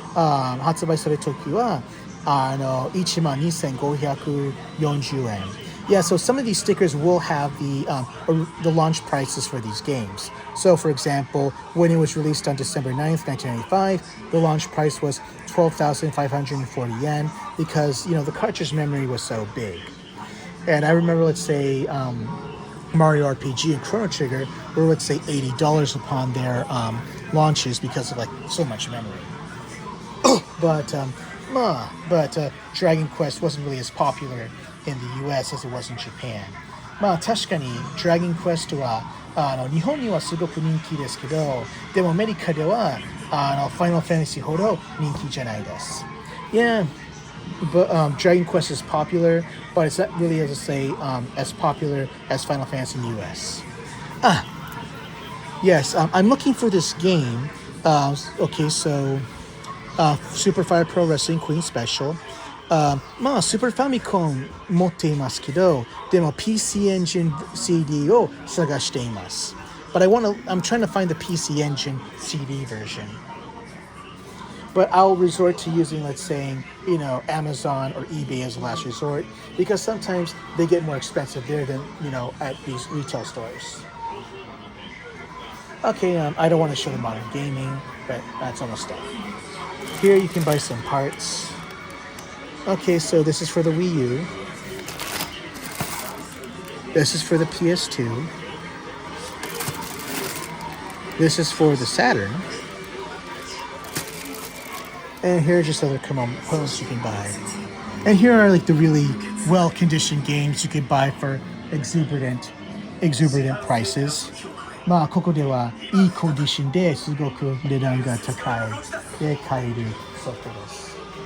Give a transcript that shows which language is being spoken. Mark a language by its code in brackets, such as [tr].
[ja] 発売された時は12,540 yen. [en] Yeah, so some of these stickers will have the launch prices for these games. So, for example, when it was released on December 9th, 1995, the launch price was 12,540 yen because, the cartridge memory was so big. And I remember, let's say, Mario RPG and Chrono Trigger were, let's say, $80 upon their launches because of, so much memory. But Dragon Quest wasn't really as popular in the US as it was in Japan. [ja] 確かに Dragon Quest は日本にはすごく人気ですけど、でもアメリカではFinal Fantasy ほど人気じゃないです。 [en] Yeah, but Dragon Quest is popular, but it's not really, as I say, as popular as Final Fantasy in the US. Yes, I'm looking for this game. Okay, so Super Fire Pro Wrestling Queen Special. [ja] スーパーファミコン持っていますけど、でも PC Engine CD を探しています。 [en] But I'm trying to find the PC Engine CD version. But I'll resort to using, let's say, Amazon or eBay as a last resort because sometimes they get more expensive there than, at these retail stores. Okay, I don't want to show the modern gaming, but that's almost done. Here you can buy some parts. Okay, so this is for the Wii U. This is for the PS2. This is for the Saturn. And here are just other components you can buy. And here are the really well-conditioned games you can buy for exuberant prices. [ja] ここではいいコンディションですごく値段が高いで買えるソフトです。